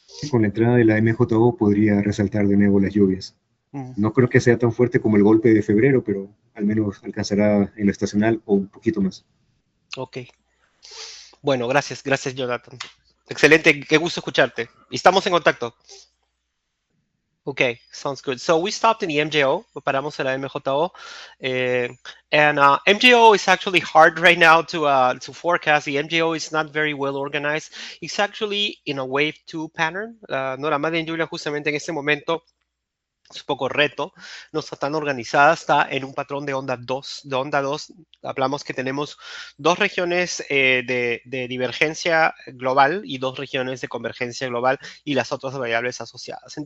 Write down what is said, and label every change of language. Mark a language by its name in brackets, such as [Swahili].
[Spanish] Con la entrada de la MJO podría resaltar de nuevo las lluvias. Mm, No creo que sea tan fuerte como el golpe de febrero, pero al menos alcanzará en lo estacional o un poquito más. ok. Bueno, gracias, Jonathan. Excelente, qué gusto escucharte. Y estamos en contacto. [English] Okay, sounds good. So we stopped in the MJO, [Spanish] paramos en la MJO, [English] and MJO is actually hard right now to forecast. The MJO is not very well organized. It's actually in a wave 2 pattern. [Spanish] No, la madre en Julia justamente en este momento es un poco reto, no está tan organizada, está en un patrón de onda 2. De onda 2 hablamos que tenemos dos regiones de divergencia global y dos regiones de convergencia global y las otras variables asociadas.